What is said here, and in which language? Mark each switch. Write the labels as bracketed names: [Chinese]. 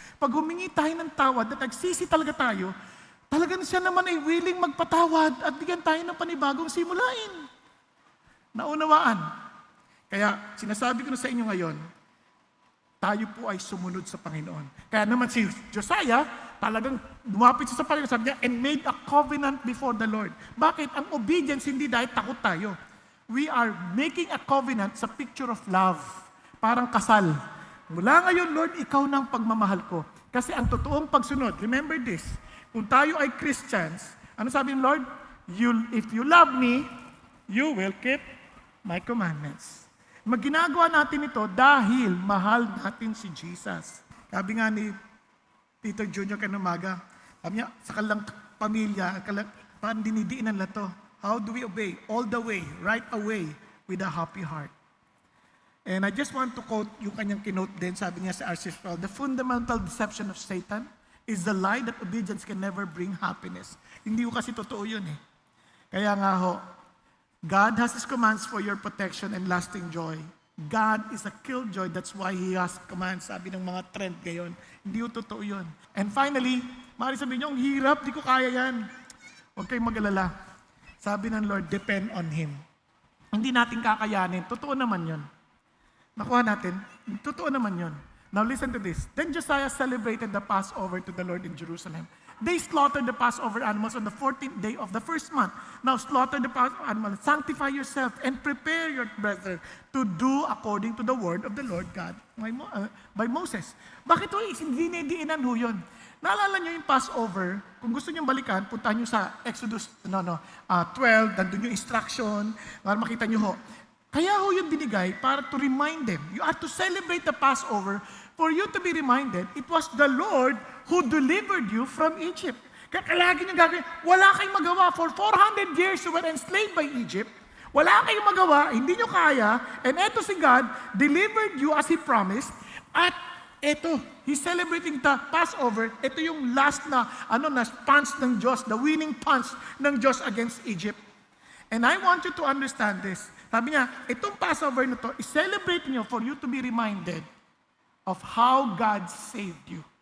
[Filipino] Pag humingi tayo ng tawad at nagsisi talaga tayo, talagang siya naman ay willing magpatawad at bigyan tayo ng panibagong simulain. Naunawaan. Kaya sinasabi ko na sa inyo ngayon, tayo po ay sumunod sa Panginoon. Kaya naman si Josiah, talagang lumapit siya sa Panginoon, sabi niya, [English] and made a covenant before the Lord. [Filipino] Bakit? Ang obedience hindi dahil takot tayo. [English] We are making a covenant sa picture of love. [Filipino] Parang kasal. Mula ngayon, Lord, ikaw na ang pagmamahal ko. Kasi ang totoong pagsunod, [English] remember this, kung tayo ay Christians, [Filipino] ano sabi ng Lord? [English] If you love me, you will keep my commandments. [Filipino] Magginagawa natin ito dahil mahal natin si Jesus. Sabi nga ni Tito Junior Kanamaga, sabi niya, sa kalang pamilya, parang dinidiinan na to. [English] How do we obey? All the way, right away, with a happy heart. And I just want to quote [Filipino] yung kanyang kinote din, sabi niya sa [English] R.C. Sproul, the fundamental deception of Satan is the lie that obedience can never bring happiness. [Filipino] Hindi ko kasi totoo yun eh. Kaya nga ho, [English] God has His commands for your protection and lasting joy. God is a killjoy, that's why He has commands, [Filipino] sabi ng mga trend ngayon. Hindi ko totoo yun. [English] And finally, [Filipino] maaari sabihin niyo, ang hirap, di ko kaya yan. Huwag kayong mag-alala. Sabi ng Lord, [English] depend on Him. [Filipino] Hindi natin kakayanin. Totoo naman yun. Nakuha natin? Totoo naman yun. [English] Now listen to this. Then Josiah celebrated the Passover to the Lord in Jerusalem. They slaughtered the Passover animals on the 14th day of the first month. Now slaughter the Passover animals, sanctify yourself, and prepare your brethren to do according to the word of the Lord God by Moses. [Filipino] Bakit ito dinediinan ho yun? Naalala nyo yung Passover, kung gusto nyo balikan, puntahan nyo sa Exodus 12, nandun yung instruction, [English] para makita nyo ho. [Filipino] Kaya ho yung binigay para [English] to remind them. You are to celebrate the Passover for you to be reminded, it was the Lord who delivered you from Egypt. [Filipino] Kaya lagi nyo gagawin, wala kayong magawa. [English] For 400 years you were enslaved by Egypt. [Filipino] Wala kayong magawa, hindi nyo kaya. [English] And eto si God, delivered you as He promised. [Filipino] At eto, [English] He's celebrating the Passover. [Filipino] Ito yung last na punch ng Diyos, [English] the winning punch [Filipino] ng Diyos against Egypt. [English] And I want you to understand this. [Filipino] Sabi niya, itong Passover na to, i-celebrate niyo [English] for you to be reminded of how God saved you.